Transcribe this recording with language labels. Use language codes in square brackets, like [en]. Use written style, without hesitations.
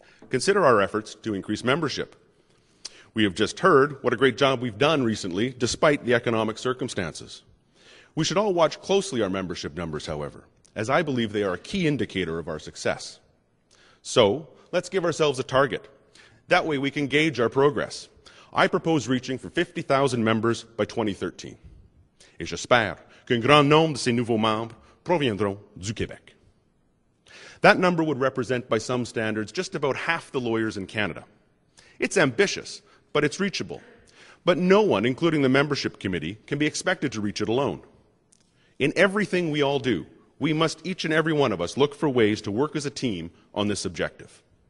[en] Consider our efforts to increase membership. We have just heard what a great job we've done recently, despite the economic circumstances. We should all watch closely our membership numbers, however, as I believe they are a key indicator of our success. So, let's give ourselves a target. That way we can gauge our progress. I propose reaching for 50,000 members by 2013. [fr] Et j'espère qu'un grand nombre de ces nouveaux membres proviendront du Québec. [en] That number would represent, by some standards, just about half the lawyers in Canada. It's ambitious, but it's reachable. But no one, including the membership committee, can be expected to reach it alone. In everything we all do, we must, each and every one of us, look for ways to work as a team on this objective.